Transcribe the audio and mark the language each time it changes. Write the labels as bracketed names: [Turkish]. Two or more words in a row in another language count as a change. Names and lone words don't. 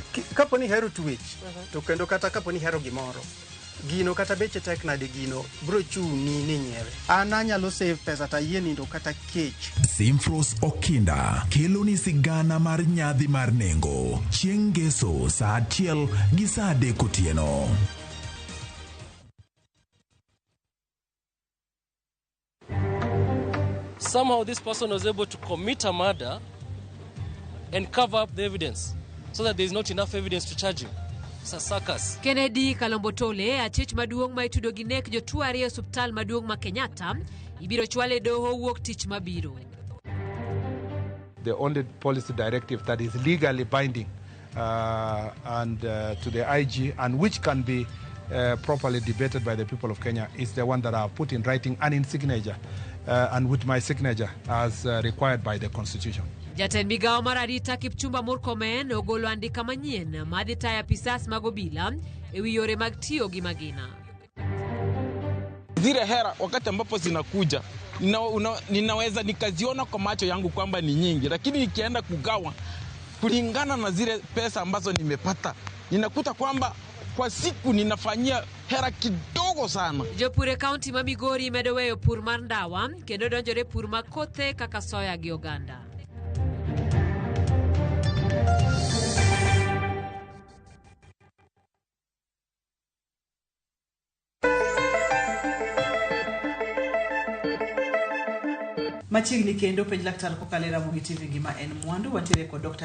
[Luo (Kenya and Tanzania)] Kapo ni hero twech to kendo kata kapo ni hero gimoro gino kata beche tek nade gino bro chuni ni nyiewe. An anyalo save pesa ta yie nindo kata kech. Simfros Okinda kelo ni sigana mar nyadhi mar nengo chieng' ngeso saa 1 gi saa 3 otieno. [English] Somehow this person was able to commit a murder and cover up the evidence so that there is not enough evidence to charge him. It's a circus. [Luo (Kenya and Tanzania)] Kennedy Kalombotole, achich maduong' ma itudo gi nek jotuo ariyo e osiptal maduong' ma Kenyatta, ibiro chwale doho wuok tich mabiro. [English] The only policy directive that is legally binding and to the IG and which can be properly debated by the people of Kenya is the one that I have put in writing and in signature and with my signature as required by the Constitution. [Luo (Kenya and Tanzania)] Jatend migawo mar arita Kipchumba Murkomen ogolo andika manyien madhi tayo apisas mag obila ewi yore mag tiyo gi magina. [Swahili] Zile hera wakati ambapo zinakuja ninaweza nikaziona kwa macho yangu kwamba ni nyingi, lakini nikienda kugawa kulingana na zile pesa ambazo nimepata ninakuta kwamba kwa siku ninafanyia hera kidogo sana. [Luo (Kenya and Tanzania)] Jopur e kaunti ma Migori medo weyo pur mar ndawa kendo donjore pur mag kothe kaka soya gi oganda. Machiegni kendo penj laktar kokalera Mugi TV gima en mwandu wantiere kod Dr.